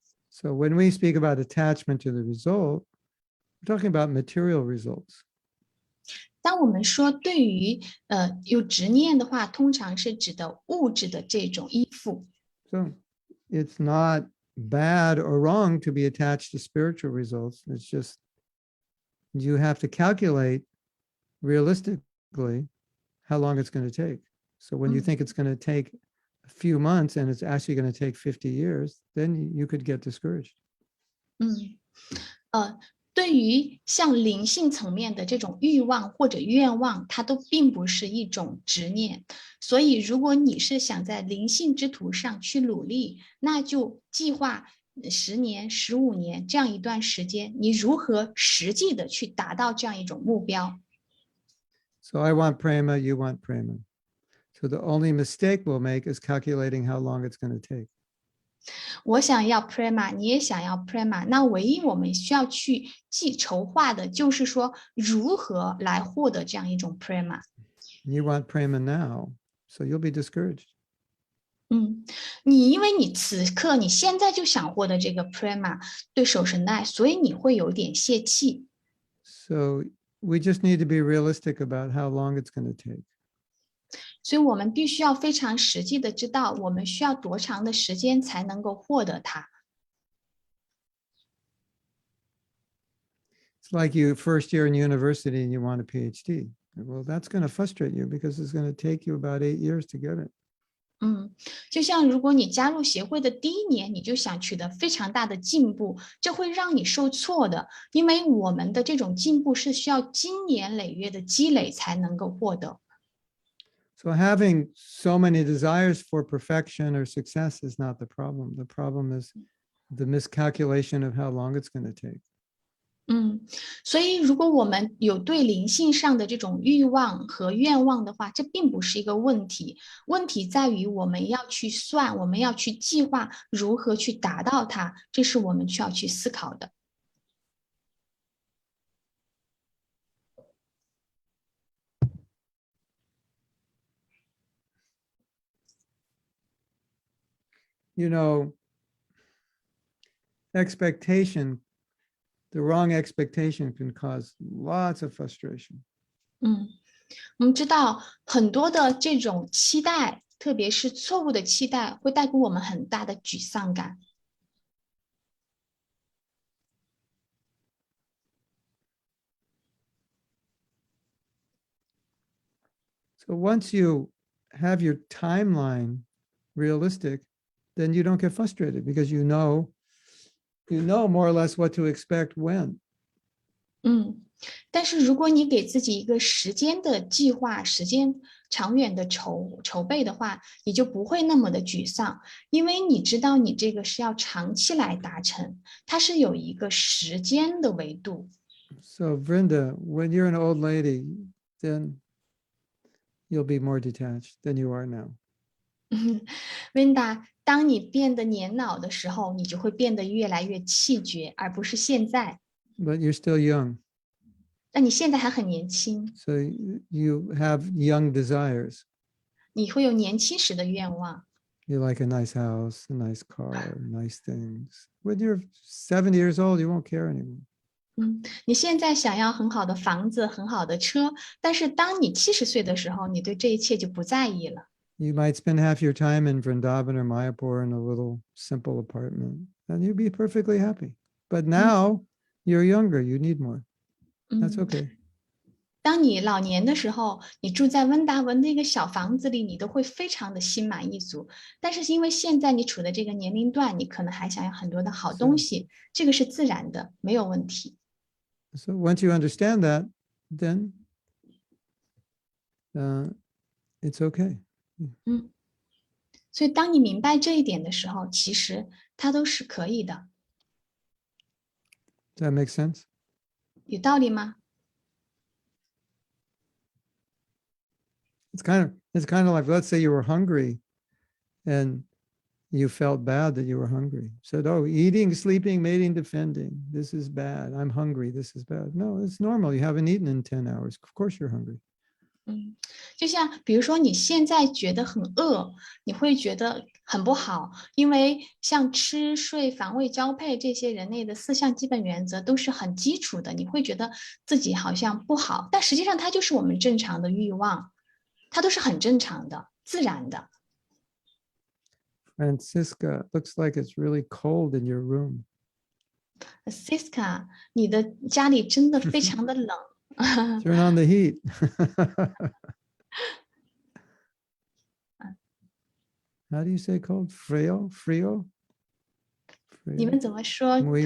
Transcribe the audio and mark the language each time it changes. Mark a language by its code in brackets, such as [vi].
[en] So when we speak about attachment to the result, we're talking about material results. [zh] 当我们说对于有执念的话，通常是指的物质的这种依附。 [en] So it's not bad or wrong to be attached to spiritual results. It's just you have to calculate realistically how long it's going to take. So when you think it's going to take a few months and it's actually going to take 50 years, then you could get discouraged. [zh] 对于像灵性层面的这种欲望或者愿望，它都并不是一种执念。所以，如果你是想在灵性之途上去努力，那就计划10年、15年这样一段时间，你如何实际的去达到这样一种目标？ [en] So I want prema, you want prema. So the only mistake we'll make is calculating how long it's going to take. [zh] 我想要 prema， 你也想要 prema， 那唯一我们需要去筹划的就是说如何来获得这样一种 prema。 [en] You want prema now, so you'll be discouraged. [zh] 因为你此刻你现在就想获得这个 prema 对手神的爱，所以你会有点泄气。 [en] So we just need to be realistic about how long it's going to take. [zh] 所以我们必须要非常实际的知道，我们需要多长的时间才能够获得它。 [en] It's like you first year in university and you want a PhD. Well, that's going to frustrate you because it's going to take you about 8 years to get it. [zh] 就像如果你加入协会的第1年，你就想取得非常大的进步，这会让你受挫的，因为我们的这种进步是需要经年累月的积累才能够获得。 [en] So having so many desires for perfection or success is not the problem. The problem is the miscalculation of how long it's going to take. [zh] 所以如果我们有对灵性上的这种欲望和愿望的话，这并不是一个问题。问题在于我们要去算，我们要去计划如何去达到它，这是我们需要去思考的。 [en] You know, expectation, the wrong expectation can cause lots of frustration. [zh] 我们知道很多的这种期待，特别是错误的期待，会带给我们很大的沮丧感。 [en] So once you have your timeline realistic, then you don't get frustrated because you know more or less what to expect when. [zh] 但是如果你给自己一个时间的计划，时间长远的筹备的话，你就不会那么的沮丧，因为你知道你这个是要长期来达成，它是有一个时间的维度。 [en] So Vrinda, when you're an old lady, then you'll be more detached than you are now. [zh] Vinda，当你变得年老的时候，你就会变得越来越气绝，而不是现在。 [en] But you're still young, [zh] 那你现在还很年轻， [en] so you have young desires. [zh] 你会有年轻时的愿望。 [en] You like a nice house, a nice car, nice things. When you're 70 years old, you won't care anymore. [zh] 你现在想要很好的房子、很好的车，但是当你70岁的时候，你对这一切就不在意了。 [en] You might spend half your time in Vrindavan or Mayapur in a little simple apartment, and you'd be perfectly happy. But now you're younger, you need more. That's 嗯， okay. [zh] 当你老年的时候，你住在温达文的一个小房子里，你都会非常的心满意足。但是因为现在你处的这个年龄段，你可能还想要很多的好东西，这个是自然的，没有问题。 [en] So once you understand that, then it's okay. [zh] 所以当你明白这一点的时候，其实它都是可以的， [en] Does that make sense? [zh] 有道理吗？ [en] It's kind of like, let's say you were hungry and you felt bad that you were hungry. Said, oh, eating, sleeping, mating, defending. This is bad. I'm hungry. This is bad. No, it's normal. You haven't eaten in 10 hours. Of course you're hungry. [zh] 就像比如说你现在觉得很饿，你会觉得很不好，因为像吃、睡、防卫、交配这些人类的4项基本原则都是很基础的，你会觉得自己好像不好，但实际上它就是我们正常的欲望，它都是很正常的、自然的。 [en] Francisca, looks like it's really cold in your room. [zh] Siska， 你的家里真的非常的冷。 [en] Turn on the heat. How do you say cold? Frio? Frio? [zh] 你们怎么说 [es] Muy